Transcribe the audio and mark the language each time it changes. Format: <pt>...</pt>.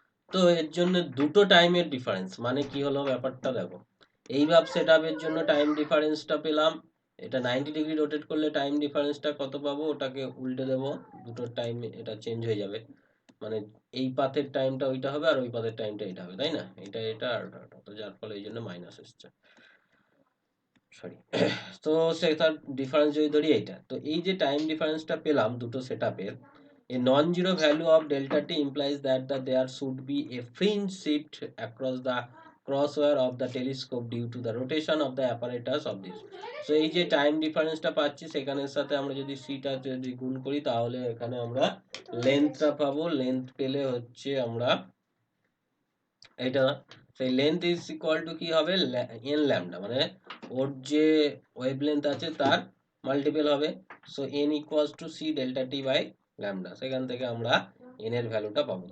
<bn>তো এর জন্য দুটো টাইমের ডিফারেন্স, মানে কি হলো ব্যাপারটা দেখো, এই ভাব সেটআপের জন্য টাইম ডিফারেন্সটা পেলাম, এটা 90 ডিগ্রি রোটেট করলে টাইম ডিফারেন্সটা কত পাবো, ওটাকে উল্টে দেবো, দুটো টাইম এটা চেঞ্জ হয়ে যাবে, মানে এই পাথের টাইমটা ওইটা হবে আর ওই পাথের টাইমটা এটা হবে, তাই না, এটা আর ওটা, তো যার ফলে এই জন্য মাইনাস এসছে, সরি। তো সেটার ডিফারেন্স যদি ধরি এইটা, তো এই যে টাইম ডিফারেন্সটা পেলাম দুটো সেটআপের,</bn> <en>a non-zero value of delta t implies that there should be a fringe shift across the crosswire of the telescope due to the rotation of the apparatus of this.</en> <bn>So এই যে time ডিফারেন্সটা পাচ্ছি সেখানের সাথে আমরা যদি সিটা যদি গুণ করি তাহলে এখানে আমরা লেন্থটা পাবো, লেন্থ পেলে হচ্ছে আমরা এটা, সেই লেন্থ ইজ ইকুয়াল টু কি হবে, এন ল্যামডা, মানে ওর যে ওয়েভলেন্থ আছে তার মাল্টিপল হবে, so N equals to C delta T by lambda, সেখান থেকে আমরা এন এর ভ্যালুটা পাবো।</bn>